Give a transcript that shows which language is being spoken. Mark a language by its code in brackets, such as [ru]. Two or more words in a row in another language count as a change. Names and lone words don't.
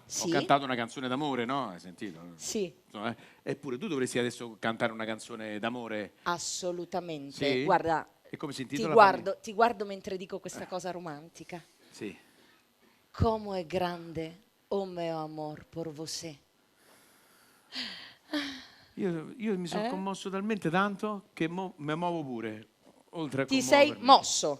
[it] Sì. Ho cantato una canzone d'amore, no? Hai sentito? Sì. Insomma, eppure tu dovresti adesso cantare una canzone d'amore. Assolutamente. Sì? Guarda, E come si intitola? ti guardo mentre dico questa cosa romantica. Sì. Como è grande, oh mio amor, [pt] por você. [it] Io mi sono commosso talmente tanto che mi muovo pure. Oltre a Ti sei mosso.